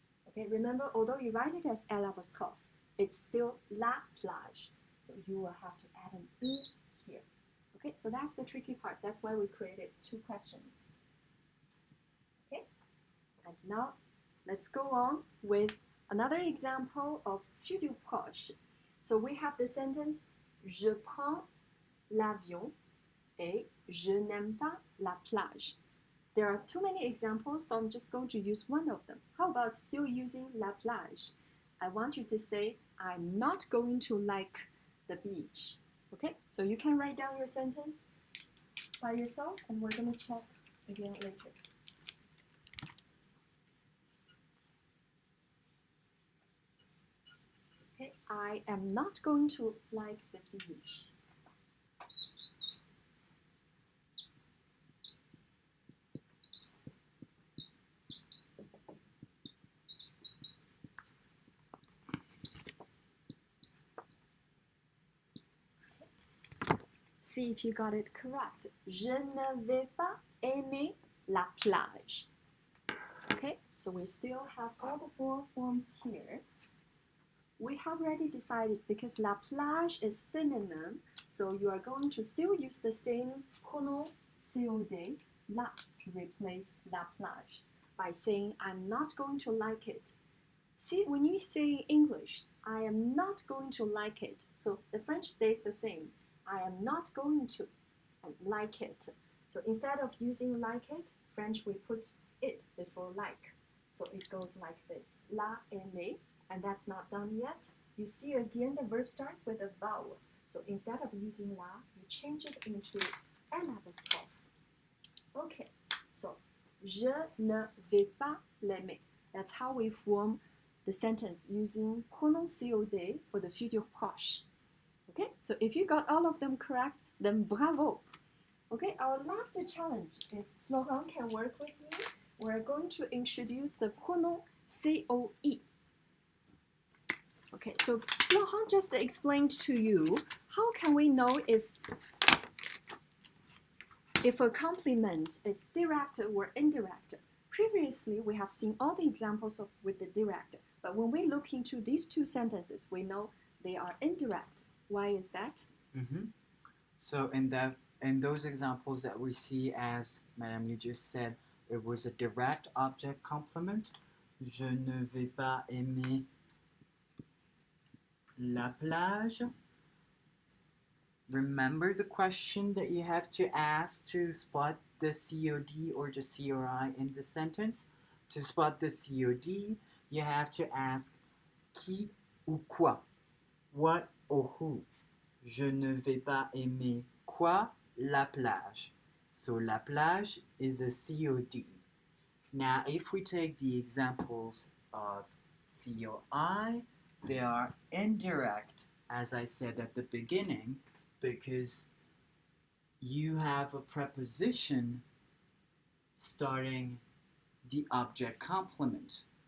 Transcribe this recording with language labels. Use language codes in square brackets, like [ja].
[en] Okay, remember, although you write it as L apostrophe, it's still la plage. So you will have to add an E here. Okay, so that's the tricky part. That's why we created two questions. Okay, and now let's go on with another example of futur proche. So we have the sentence [fr] Je prends l'avion et je n'aime pas la plage. [en] There are too many examples, so I'm just going to use one of them. How about still using la plage? I want you to say, I'm not going to like the beach. Okay, so you can write down your sentence by yourself, and we're going to check again later. Okay, I am not going to like the beach. See if you got it correct. [fr] Je ne vais pas aimer la plage. [en] Okay, so we still have all the four forms here. We have already decided because la plage is feminine, so you are going to still use the same pronom COD, la, to replace la plage by saying I'm not going to like it. See, when you say in English, I am not going to like it, so the French stays the same. I am not going to like it. So instead of using like it, French we put it before like. So it goes like this. [fr] La aimer, [en] and that's not done yet. You see again the verb starts with a vowel. So instead of using la, you change it into an apostrophe. Okay, so [fr] je ne vais pas l'aimer. [en] That's how we form the sentence using pronom COD for the futur proche. Okay, so if you got all of them correct, then bravo. Okay, our last challenge is Florent can work with me. We're going to introduce the pronom COI. Okay, so Florent just explained to you how can we know if a complement is direct or indirect. Previously, we have seen all the examples with the direct, but when we look into these two sentences, we know they are indirect. Why is that? So in those examples that we see, as Madame you just said, it was a direct object complement. [fr] Je ne vais pas aimer la plage. [en] Remember the question that you have to ask to spot the COD or the COI in the sentence? To spot the COD, you have to ask [fr] qui ou quoi, [en] what or who. [fr] Je ne vais pas aimer quoi? [en] La plage. So la plage is a COD. Now, if we take the examples of COI, they are indirect, as I said at the beginning, because you have a preposition starting the object complement.